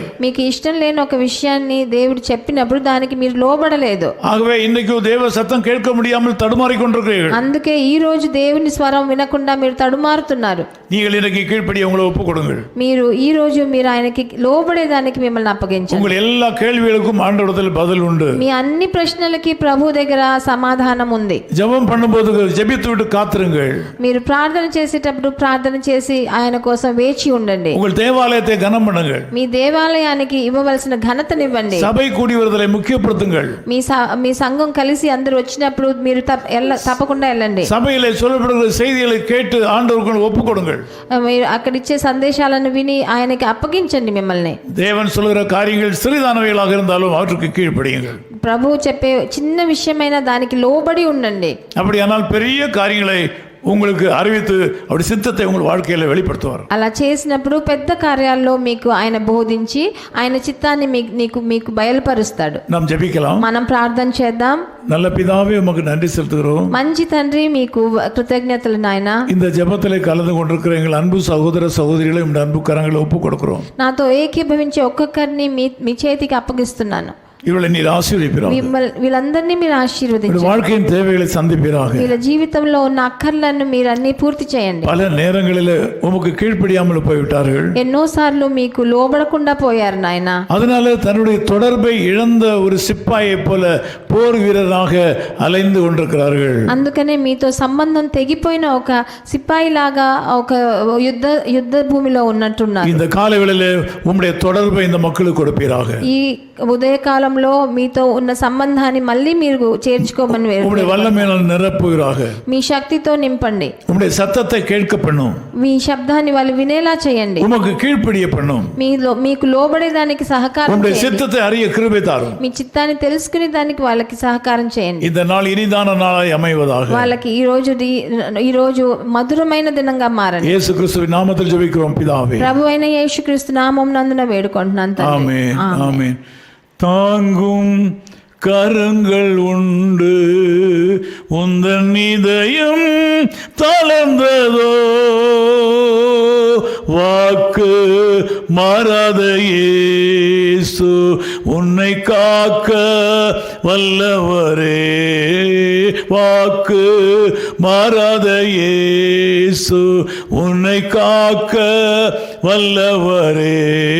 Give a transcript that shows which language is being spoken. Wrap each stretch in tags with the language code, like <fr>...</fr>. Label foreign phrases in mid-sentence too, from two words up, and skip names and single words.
<te>మీకు ఇష్టం లేని ఒక విషయాన్ని దేవుడు చెప్పినప్పుడు దానికి మీరు లోబడలేదు.</te> <ta>ஆகவே இன்னைக்கு தேவ சத்தம் கேட்க முடியாமல் தடுமாறிக் கொண்டிருக்கிறீர்கள்.</ta> <te>అందుకే ఈ రోజు దేవుని స్వరం వినకుండా మీరు తడుమారుతున్నారు.</te> <ta>நீங்கள் இன்னைக்கு கீழ்ப்படிய உங்களை ஒப்புக் கொடுங்கள்.</ta> <te>మీరు ఈ రోజు మీరు ఆయనకి లోబడేదానికి మిమ్మల్ని అప్పగించండి.</te> <ta>உங்கள் எல்லா கேள்விகளுக்கும் ஆண்டவரிடத்தில் பதில் உண்டு.</ta> <te>మీ అన్ని ప్రశ్నలకి ప్రభు దగ్గర సమాధానం ఉంది.</te> <ta>ஜெபம் பண்ணும்போது ஜெபித்து விட்டு காத்திருங்கள்.</ta> <te>మీరు ప్రార్థన చేసేటప్పుడు ప్రార్థన చేసి ఆయన కోసం వేచి ఉండండి.</te> <ta>உங்கள் தேவாலயத்தை கனம் பண்ணுங்கள்.</ta> <te>మీ దేవాలయానికి ఇవ్వవలసిన ఘనతనివ్వండి.</te> <ta>சபை கூடி வருதலை முக்கியப்படுத்துங்கள்.</ta> <te>మీ సంఘం కలిసి అందరూ వచ్చినప్పుడు మీరు తప్పకుండా వెళ్ళండి.</te> <ta>சபையிலே சொல்லப்படுகிற செய்திகளை கேட்டு ஆண்டவருக்கு ஒப்புக் கொடுங்கள்.</ta> <te>మీరు అక్కడ ఇచ్చే సందేశాలను విని ఆయనకి అప్పగించండి మిమ్మల్ని.</te> <ta>தேவன் சொல்கிற காரியங்கள் சிறிதானவைகளாக இருந்தாலும் அவற்றுக்கு கீழ்ப்படியுங்கள்.</ta> <te>ప్రభువు చెప్పే చిన్న విషయమైన దానికి లోబడి ఉండండి.</te> <ta>அப்படியானால் பெரிய காரியங்களை உங்களுக்கு அறிவித்து அப்படி சித்தத்தை உங்கள் வாழ்க்கையில வெளிப்படுத்துவார்.</ta> <te>అలా చేసినప్పుడు పెద్ద కార్యాల్లో మీకు ఆయన బోధించి ఆయన చిత్తాన్ని మీకు బయలుపరుస్తాడు.</te> <ta>நாம் ஜெபிக்கலாம்.</ta> <te>మనం ప్రార్థన చేద్దాం.</te> <ta>நல்ல பிதாவே உமக்கு நன்றி செலுத்துகிறோம்.</ta> <te>మంచి తండ్రి మీకు కృతజ్ఞతలు నాయనా.</te> <ta>இந்த ஜெபத்திலே கலந்து கொண்டிருக்கிற எங்கள் அன்பு சகோதர சகோதரிகளை இந்த அன்பு கரங்களை ஒப்புக் கொடுக்கிறோம்.</ta> <te>నాతో ఏకీభవించే ఒక్కొక్కరిని మీ చేతికి అప్పగిస్తున్నాను.</te> <ta>இவளை நீர் ஆசீர்வதிப்பீராக.</ta> <te>వీళ్ళందరినీ మీరు ఆశీర్వదించండి.</te> <ta>வாழ்க்கையின் தேவைகளை சந்திப்பீராக.</ta> <te>వీళ్ళ జీవితంలో ఉన్న అక్కర్లను మీరు అన్ని పూర్తి చేయండి.</te> <ta>பல நேரங்களில் உமக்கு கீழ்ப்படியாமல் போய்விட்டார்கள்.</ta> <te>ఎన్నోసార్లు మీకు లోబడకుండా పోయారు నాయనా.</te> <ta>அதனால தன்னுடைய தொடர்பை இழந்த ஒரு சிப்பாயை போல போர் வீரராக அலைந்து கொண்டிருக்கிறார்கள்.</ta> <te>అందుకనే మీతో సంబంధం తెగిపోయిన ఒక సిపాయి లాగా ఒక యుద్ధ భూమిలో ఉన్నట్టున్నారు.</te> <ta>இந்த காலைவேளையிலே உம்முடைய தொடர்பை இந்த மக்களுக்கு கொடுப்பீராக.</ta> <te>ఈ ఉదయకాలంలో మీతో ఉన్న సంబంధాన్ని మళ్ళీ మీరు చేర్చుకోమని</te> <ta>உம்முடைய வல்லமையால் நிரப்புவீராக.</ta> <te>మీ శక్తితో నింపండి.</te> <ta>உம்முடைய சத்தத்தை கேட்க பண்ணும்.</ta> <te>మీ శబ్దాన్ని వాళ్ళు వినేలా చేయండి.</te> <ta>உமக்கு கீழ்ப்படிய பண்ணும்.</ta> <te>మీకు లోబడేదానికి సహకారం</te> <ta>உம்முடைய</ta> <te>చేయండి.</te> <ta>சித்தத்தை அறிய கிருபை தாரும்.</ta> <te>మీ చిత్తాన్ని తెలుసుకునే దానికి వాళ్ళకి సహకారం చేయండి.</te> <ta>இந்த நாள் இனிதான நாளாய் அமைவதாக.</ta> <te>వాళ్ళకి ఈ రోజు మధురమైన దినంగా మారండి.</te> <ta>இயேசு கிறிஸ்துவின் நாமத்தில் ஜெபிக்கிறோம் பிதாவே.</ta> <te>ప్రభువైన యేసుక్రీస్తు నామమున నందున వేడుకుంటున్నాను తండ్రి.</te> <ta>ஆமென் ஆமென். தாங்கும் கரங்கள் உண்டு உந்தன் இதயம் தளர்ந்ததோ வாக்கு மாறாத இயேசு உன்னை காக்க வல்லவரே வாக்கு மாறாத இயேசு உன்னை காக்க வல்லவரே</ta>